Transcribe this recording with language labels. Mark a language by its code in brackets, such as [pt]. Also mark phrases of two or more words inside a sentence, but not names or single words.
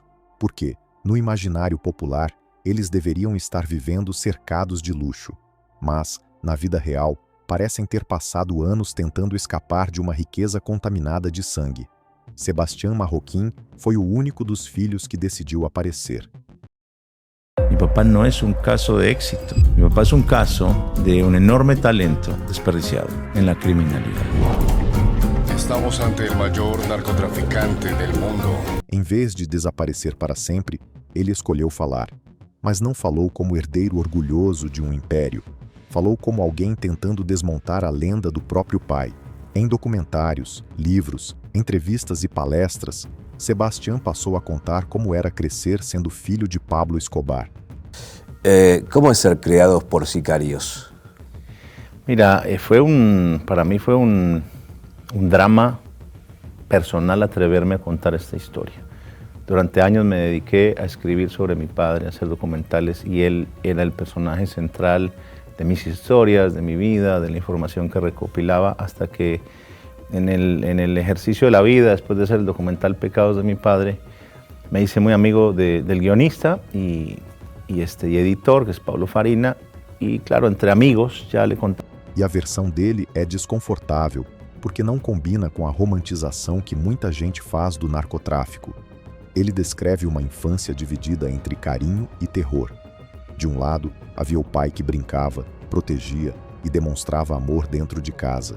[pt] Porque, no imaginário popular, eles deveriam estar vivendo cercados de luxo. Mas, na vida real, parecem ter passado anos tentando escapar de uma riqueza contaminada de sangue. Sebastián Marroquín foi o único dos filhos que decidiu aparecer. [es] Mi papá no es un caso de éxito. Mi papá es un caso de un enorme talento desperdiciado en la criminalidad. Estamos ante el mayor narcotraficante del mundo. [pt] Em vez de desaparecer para sempre, ele escolheu falar. Mas não falou como herdeiro orgulhoso de um império. Falou como alguém tentando desmontar a lenda do próprio pai. Em documentários, livros, entrevistas e palestras, Sebastián passou a contar como era crescer sendo filho de Pablo Escobar. [es] ¿Cómo es ser criados por sicarios? Mira, para mí fue un drama personal atreverme a contar esta historia. Durante años me dediqué a escribir sobre mi padre, a hacer documentales, y él era el personaje central de mis historias, de mi vida, de la información que recopilaba, hasta que en el ejercicio de la vida, después de hacer el documental Pecados de mi padre, me hice muy amigo del guionista y editor, que es Pablo Farina, y claro, entre amigos já le conté. [pt] E a versão dele é desconfortável, porque não combina com a romantização que muita gente faz do narcotráfico. Ele descreve uma infância dividida entre carinho e terror. De um lado, havia o pai que brincava, protegia e demonstrava amor dentro de casa.